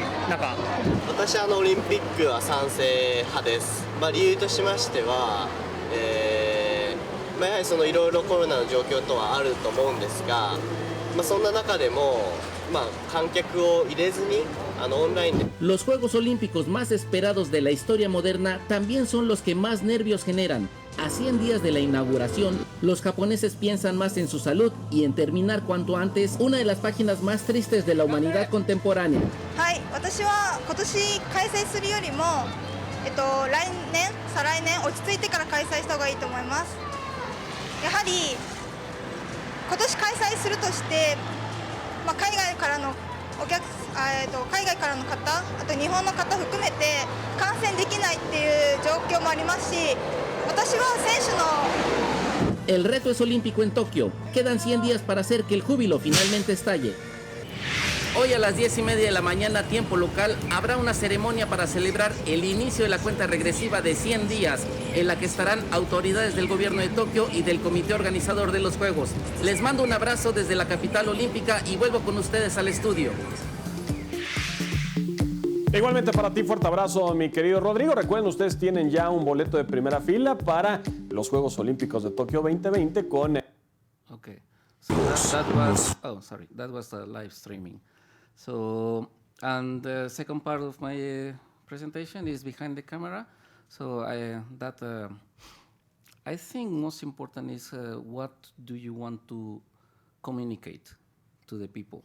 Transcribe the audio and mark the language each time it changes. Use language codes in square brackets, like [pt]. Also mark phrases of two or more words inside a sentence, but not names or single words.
[ja] 私はオリンピックは賛成派です。理由としましては、やはりいろいろコロナの状況とはあると思うんですが、そんな中でも観客を入れずにオンラインで。 [es] Los Juegos Olímpicos más esperados de la historia moderna también son los que más nervios generan. A 100 días de la inauguración, los japoneses piensan más en su salud y en terminar cuanto antes una de las páginas más tristes de la humanidad contemporánea. [ja] はい、私は今年開催するよりも、来年、再来年落ち着いてから開催した方がいいと思います。やはり今年開催するとして、海外からの海外からの方、あと日本の方含めて感染できないっていう状況もありますし、私は選手の [es] El reto es olímpico en Tokio. Quedan 100 días para hacer que el júbilo finalmente estalle. Hoy a las 10:30 de la mañana, tiempo local, habrá una ceremonia para celebrar el inicio de la cuenta regresiva de 100 días, en la que estarán autoridades del gobierno de Tokio y del comité organizador de los Juegos. Les mando un abrazo desde la capital olímpica y vuelvo con ustedes al estudio. Igualmente para ti, fuerte abrazo, mi querido Rodrigo. Recuerden, ustedes tienen ya un boleto de primera fila para los Juegos Olímpicos de Tokio 2020 con... [en] Okay. So that was the live streaming. So, and the second part of my presentation is behind the camera. So I think most important is what do you want to communicate to the people?